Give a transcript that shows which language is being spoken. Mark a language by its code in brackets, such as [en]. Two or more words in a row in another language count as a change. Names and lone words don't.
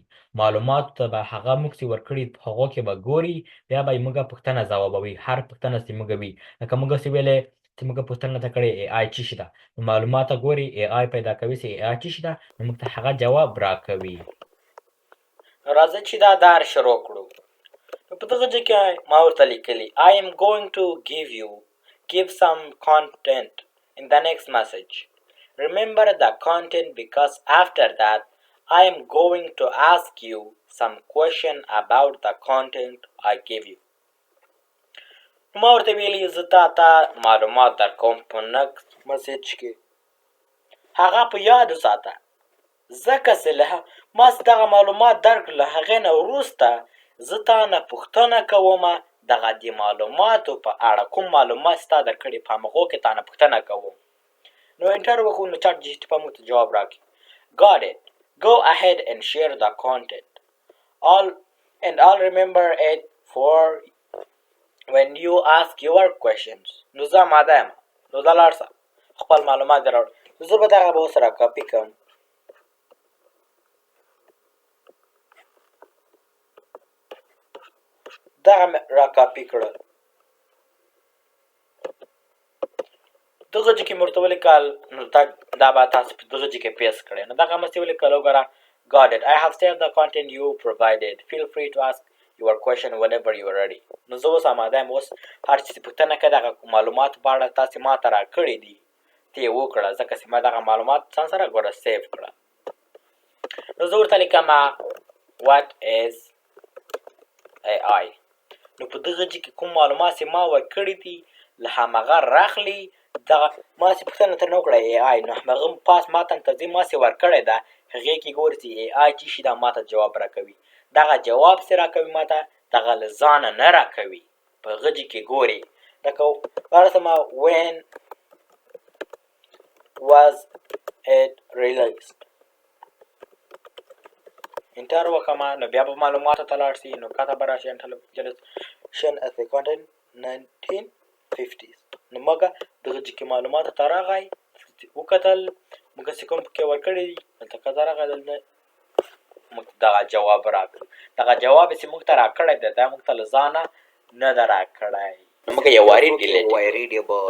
[ps] معلوماتو ته به هغه موږ چې ورکړي هغو کې به ګوري، بیا به یې موږ پوښتنه ځوابوي. هر پوښتنه چې موږ وي لکه موږ چې ویلې چې موږ پوښتنه ته کړې ای آی څه شي ده، نو معلومات ګوري ای آی پیدا کوي چې ای آی څه شي ده، نو موږ ته هغه جواب راکوي. راځه چې دا دار شروع کړو. نو په دغه ځای کې ما ورته لیکلي [en] I am going to give some content in the next message. Remember the content because after that I am going to ask you some question about the content I give you. [ps] ما ورته ویلي زه تا معلومات درکوم په [en] next message [ps] کې، هغه په یاد وساته، ځکه چې ما چې دغه معلومات درکړل له هغې نه وروسته زه تا نه پوښتنه کوم دغه د معلوماتو په اړه کوم معلومات ستا درکړي په همغو کې تا نه پوښتنه کوم. نو انټر وکړو، نو چاټ جي پي ټي به موږ ته جواب راکړي. [en] Got it. Go ahead and share the content. I'll remember it for when you ask your questions. [ps] نو زه آماده یم، نو ځه لاړ شه خپل معلومات دې راوړه. زه به دغه به اوس را کاپي کړم. دغه مې را کاپي کړل. دغه ځای کې مې ورته ولیکل، نو دا به تاسو په دغه ځای کې پیسټ کړئ. نو دغه مې ولیکل وګوره [en] Got it. [ps] I have saved the content you provided. Feel free to ask your question whenever you are ready. نو زه اوس آماده یم، اوس هر چې پوښتنه کوې دغه معلوماتو په اړه تاسې ما ته راکړي دي ته یې وکړه، ځکه چې ما دغه معلومات ځان سره ګوره سیف کړه. نو زه ورته لیکم [en] What is AI؟ [ps] نو په دغه ځای کې کوم معلومات چې ما ورکړي دي له همغه راخلي. دغه ما چې پوښتنه ترنه وکړه ای آی، نو همغه پاس ما ته ته ما چې ورکړی ده هغې کې ګوري چې ای آی څه شي ده، ما ته جواب راکوي. دغه جواب چې راکوي ما ته دغه له ځانه نه راکوي، په هغه ځای کې ګوري. لکه ورسمه [en] when was it released. [ps] انټر وکړم، نو بیا به معلوماتو ته لاړ شي. نو کاته به راشي [en] intelligence as a content [ps] 1950s. نو موږ دغه ځای کې معلوماتو ته راغی، وکتل موږ چې کوم پکې ورکړي دي دلته کاته راغی، دلته موږ دغه جواب راکړ. دغه جواب چې موږ ته راکړی دی دا موږ ته له ځانه نه ده راکړی، نو موږ یو وارې ډیلیټ.